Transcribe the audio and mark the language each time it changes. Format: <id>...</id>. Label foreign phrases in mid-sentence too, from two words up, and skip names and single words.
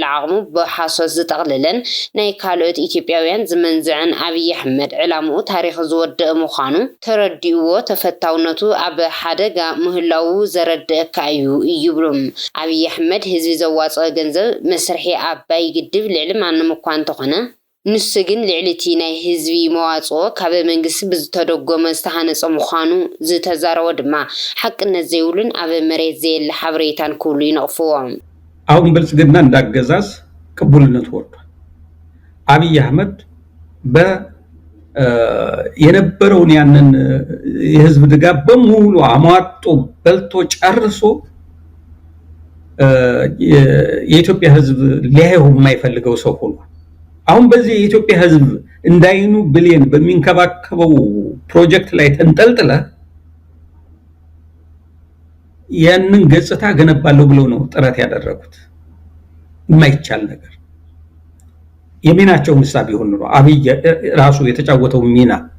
<ti>ዓቕሙ ብሓሶት ዝጠቕልለን ናይ ካልኦት ኢትዮጵያውያን ዝመንዝዕን አብይ አህመድ ዕላምኡ ታሪክ ዝወድእ ምዃኑ ተረዲእዎ ተፈታውነቱ ኣብ ደጋ ምህላው ዘረድእካ እዩ ይብሉም። አብይ አህመድ ህዝቢ ዘዋፅኦ ገንዘብ መስርሒ ኣባይ ግድብ ልዕሊ ማንም እኳ እንተኾነ ንሱ ግን ልዕሊቲ ናይ ህዝቢ መዋፅኦ ካብ መንግስቲ ብዝተደጎመ ዝተሃነፀ ምዃኑ ዝተዛረቦ ድማ ሓቅነት ዘይብሉን ኣብ መሬት ዘየለ ሓበሬታን ክብሉ ይነቕፍዎም።</ti> <am>አሁን ብልጽግና እንዳገዛዝ ቅቡልነት ወርዷል። አብይ አህመድ የነበረውን ያንን የህዝብ ድጋፍ በሙሉ አሟጦ በልቶ ጨርሶ የኢትዮጵያ ህዝብ ሊያየው የማይፈልገው ሰው ሆኗል። አሁን በዚህ የኢትዮጵያ ህዝብ እንዳይኑ ብሊየን በሚንከባከበው ፕሮጀክት ላይ ተንጠልጥለ ያንን ገጽታ ገነባለሁ ብለው ነው ጥረት ያደረጉት። የማይቻል ነገር የሚናቸው ምሳሌ ሆኖ ነው። አብይ ራሱ የተጫወተው ሚና</am>